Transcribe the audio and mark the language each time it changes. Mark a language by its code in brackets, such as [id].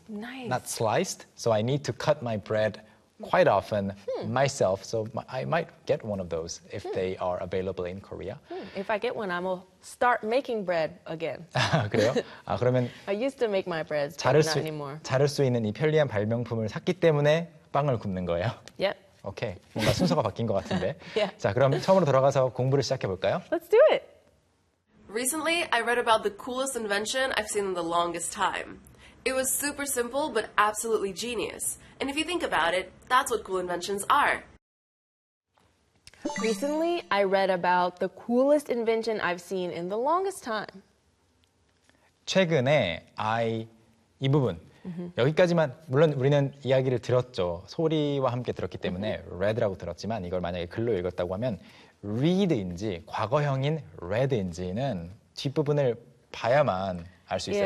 [en] nice. Not sliced. So I need to cut my bread quite often hmm. myself. So I might get one of those if hmm. they are available in Korea. Hmm. If I get one, I will start making bread again. [ko] 그래요? 아, 그러면 [en] I used to make my bread, but not anymore. [ko] 자를 수 있는 이 편리한 발명품을 샀기 때문에 빵을 굽는 거예요? [en] Yep. 오케이. Okay. [ko] 뭔가 순서가 바뀐 것 같은데. [en] yeah. [ko] 자, 그럼 처음으로 돌아가서 공부를 시작해 볼까요? [en] Let's do it! Recently, I read about the coolest invention I've seen in the longest time. It was super simple, but absolutely genius. And if you think about it, that's what cool inventions are. Recently, I read about the coolest invention I've seen in the longest time. [ko] 최근에 I 이 부분 여기까지만 물론 우리는 이야기를 들었죠. 소리와 함께 들었기 때문에 read라고 들었지만 이걸 만약에 글로 읽었다고 하면 read인지 과거형인 read인지는 뒷부분을 봐야만 알 수 있어요.